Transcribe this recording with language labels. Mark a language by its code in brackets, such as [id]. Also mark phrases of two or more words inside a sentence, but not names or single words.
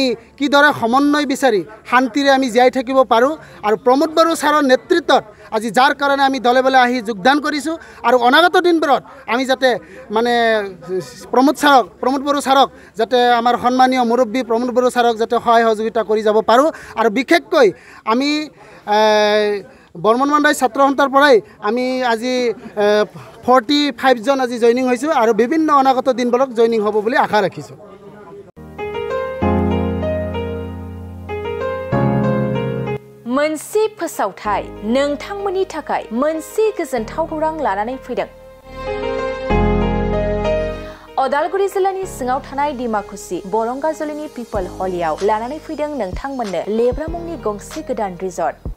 [as] কিদৰে সমন্বয় বিচাৰি শান্তিৰে আমি জীয়াই থাকিব পাৰোঁ আৰু প্ৰমোদ বড়ো ছাৰৰ নেতৃত্বত আজি যাৰ কাৰণে আমি দলে বলে আহি যোগদান কৰিছোঁ আৰু অনাগত দিনবোৰত আমি যাতে মানে প্ৰমোদ বড়ো ছাৰক যাতে আমাৰ সন্মানীয় মুৰব্বী প্ৰমোদ বড়ো ছাৰক যাতে সহায় সহযোগিতা কৰি যাব পাৰোঁ আৰু বিশেষকৈ আমি বৰ্মন মাণ্ডাই ছাত্ৰ সন্থাৰ পৰাই আমি আজি 45 জন আজি জইনিং হৈছোঁ আৰু বিভিন্ন অনাগত দিনবোৰত জইনিং হ'ব বুলি আশা ৰাখিছোঁ। [brx] मोनसे फोसावथाय नोंथांमोननि थाखाय मोनसे गोजोनथाव खौरां लानानै फैदों। अदालगुरि जिल्लानि सिङाव थानाय डिमाकुसि बरंगाजुलिनि पिपल हलियाव लानानै फैदों नोंथांमोननो लेब्रा मुंनि गंसे गोदान रिजर्ट।